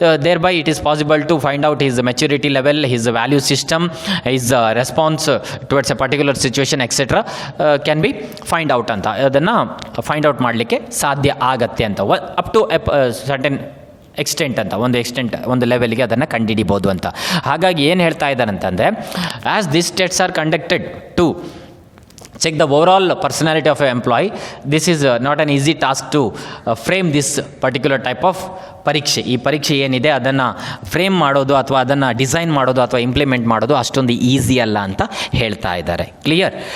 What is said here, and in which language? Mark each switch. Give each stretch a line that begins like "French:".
English: Thereby it is possible to find out his maturity level, his value system, his response towards a particular situation etcetera can be find out ಅಂತ.
Kannada: ಅದನ್ನು find out ಮಾಡಲಿಕ್ಕೆ ಸಾಧ್ಯ ಆಗತ್ತೆ ಅಂತ.
English: up to certain extent
Kannada: ಅಂತ, ಒಂದು ಲೆವೆಲ್ಗೆ ಅದನ್ನು ಕಂಡುಹಿಡಿಬೋದು ಅಂತ. ಹಾಗಾಗಿ ಏನು ಹೇಳ್ತಾ ಇದ್ದಾರೆ ಅಂತಂದರೆ,
English: As this tests are conducted to check the overall personality of an employee, this is not an easy task to frame this particular type of ಪರೀಕ್ಷೆ.
Kannada: ಈ ಪರೀಕ್ಷೆ ಏನಿದೆ ಅದನ್ನು ಫ್ರೇಮ್ ಮಾಡೋದು ಅಥವಾ ಅದನ್ನು ಡಿಸೈನ್ ಮಾಡೋದು ಅಥವಾ ಇಂಪ್ಲಿಮೆಂಟ್ ಮಾಡೋದು ಅಷ್ಟೊಂದು ಈಸಿ ಅಲ್ಲ ಅಂತ ಹೇಳ್ತಾ ಇದ್ದಾರೆ. ಕ್ಲಿಯರ್?